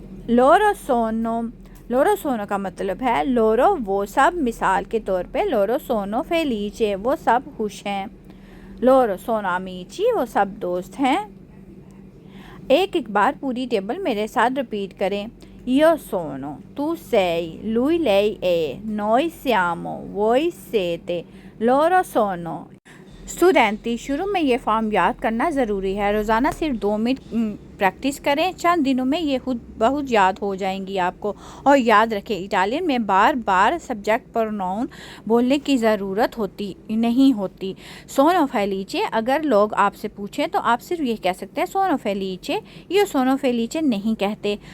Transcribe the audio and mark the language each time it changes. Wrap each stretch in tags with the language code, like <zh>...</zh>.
<it>लोरो सोनो,</it> <hi>लोरो सोनो का मतलब है लोरो वो सब। मिसाल के तौर पे,</hi> <it>लोरो सोनो फेलिचे,</it> <hi>वो सब खुश हैं।</hi> <it>लोरो सोनो अमीची,</it> <hi>वो सब दोस्त हैं। एक एक बार पूरी टेबल मेरे साथ रिपीट करें।</hi> <it>Io sono, tu sei, lui lei è, noi siamo, voi siete, loro sono।</it> <hi>Student शुरू में ये फॉर्म याद करना ज़रूरी है। रोज़ाना सिर्फ 2 मिनट प्रैक्टिस करें, चंद दिनों में ये खुद बहुत याद हो जाएंगी आपको। और याद रखें, इटालियन में बार बार सब्जेक्ट प्रोनाउन बोलने की ज़रूरत नहीं होती।</hi> <it>सोनो फेलिचे</it> <hi>अगर लोग आपसे पूछें तो आप सिर्फ ये कह सकते हैं सोनो फेलिचे, ये सोनो फेलिचे नहीं कहते।</hi>